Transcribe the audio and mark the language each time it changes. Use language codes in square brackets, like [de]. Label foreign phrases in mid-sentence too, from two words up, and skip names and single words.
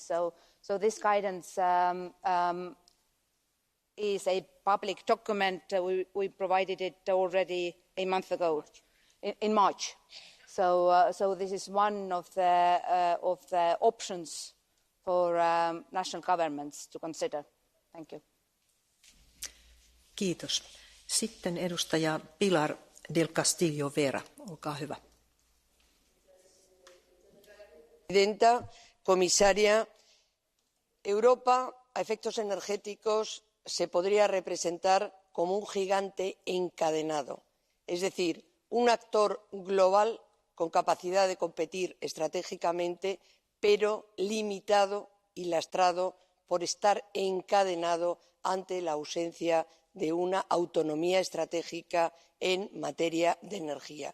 [en] So this guidance is a public document. We provided it already a month ago, in March. So this is one of the options for national governments to consider. Thank you. [fi] Kiitos. Sitten edustaja Pilar del Castillo Vera, olkaa hyvä. [es] Presidenta, comisaria, Europa a efectos energéticos se podría representar como un gigante encadenado, es decir, un actor global con capacidad de competir estratégicamente, pero limitado y lastrado por estar encadenado ante la ausencia de una autonomía estratégica en materia de energía.